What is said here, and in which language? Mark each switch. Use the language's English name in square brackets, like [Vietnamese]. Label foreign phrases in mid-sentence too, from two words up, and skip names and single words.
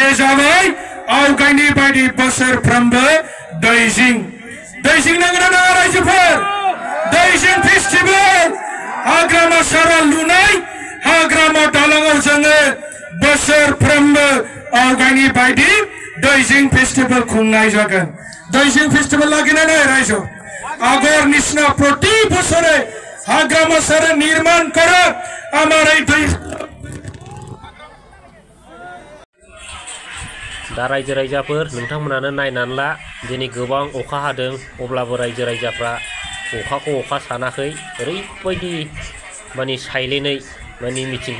[Bodo] जाबाय आवगायनि बायदि बोसोरफ्रोमबो दैजिं नांगोन ना रायजोफोर दैजिं फेस्टिभेल हाग्रामा सारा लुनाय हाग्रामा दालाङाव जोङो बोसोरफ्रोमबो आवगायनि बायदि दैजिं फेस्टिभेल खुंनाय जागोन दैजिं फेस्टिभेल लागिना नै रायजो [Assamese] আগৰ নিচিনা প্রতি বছরে হাগ্রামা সারে নির্মাণ করা আমার এই [Bodo] दा रायजो राजाफोर नोंथांमोनानो नायनानै ला दिनै गोबां अखा हादों अब्लाबो रायजो राजाफ्रा अखाखौ अखा सानाखै ओरैबायदि माने साइलेन्टै माने मिटिंखौ